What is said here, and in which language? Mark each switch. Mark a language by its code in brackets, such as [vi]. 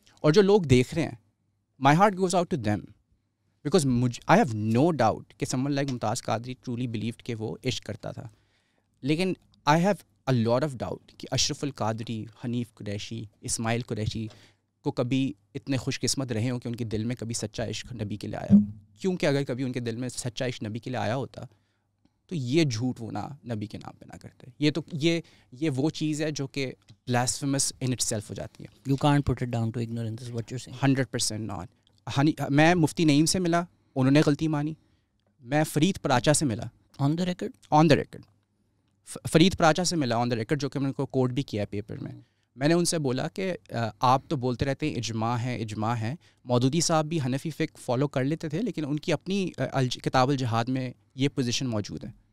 [ur] اور جو لوگ دیکھ رہے ہیں, [en] my heart goes out to them, because I have no doubt [ur] کہ [en] someone like [ur] ممتاز قادری [en] truly believed [ur] کہ وہ عشق کرتا تھا, لیکن [en] I have a lot of doubt [ur] کہ اشرف القادری, حنیف قریشی, اسماعیل قریشی کو کبھی اتنے خوش قسمت رہے ہوں کہ ان کے دل میں کبھی سچا عشق نبی کے لیے آیا ہو. کیونکہ اگر کبھی ان کے دل میں سچا عشق نبی کے لیے آیا ہوتا تو یہ جھوٹ وہ نہ نبی کے نام پہ نہ کرتے. یہ تو یہ وہ چیز ہے جو کہ [en] blasphemous in itself [ur] ہو جاتی ہے. [en] You can't put it down to ignorance is what you're saying. 100% not. [ur] میں مفتی نعیم سے ملا, انہوں نے غلطی مانی. میں فرید پراچا سے ملا, [en] on the record, [ur] Farid Paracha سے ملا [en] on the record, [ur] جو کہ میں نے کو کوٹ بھی کیا ہے پیپر میں. میں نے ان سے بولا کہ آپ تو بولتے رہتے ہیں اجماع ہے. مودودی صاحب بھی حنفی فقہ فالو کر لیتے تھے, لیکن ان کی اپنی کتاب الجہاد میں یہ پوزیشن موجود ہے.